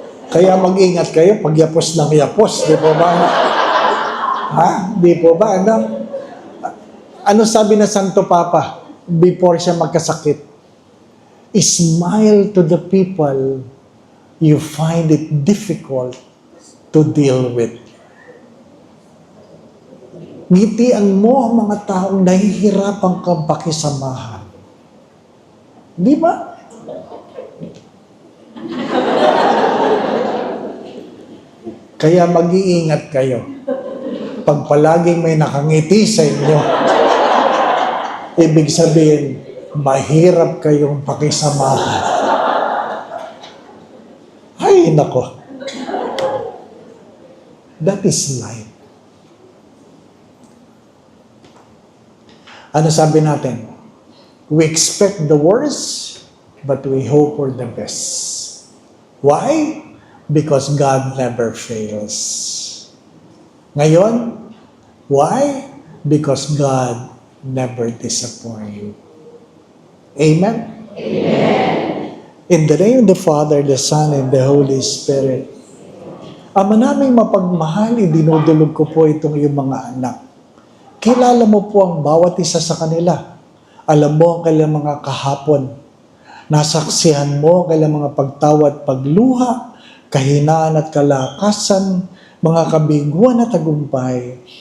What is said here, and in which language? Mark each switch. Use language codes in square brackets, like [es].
[tl] Kaya mag-ingat kayo pag yapos ng yapos. Di po ba? Ha? Di po ba? Ano sabi na Santo Papa before siya magkasakit? [en] Smile to the people you find it difficult to deal with. [tl] Ngitian mo ang mga taong nahihirapan kang pakisamahan. Di ba? Kaya mag-iingat kayo. Pag palaging may nakangiti sa inyo, ibig sabihin, mahirap kayong pakisamahan. Ay, nako. [en] That is life. [tl] Ano sabi natin? [en] We expect the worst, but we hope for the best. Why? Because God never fails. Ngayon, why? Because God never disappoints. Amen? In the name of the Father, the Son, and the Holy Spirit. [tl] Ama naming mapagmahal, idinudulog ko po itong iyong mga anak. Kilala mo po ang bawat isa sa kanila. Alam mo ang kailang mga kahapon. Nasaksihan mo ang kailang mga pagtawad, pagluha, kahinaan at kalakasan, mga kabiguan at tagumpay.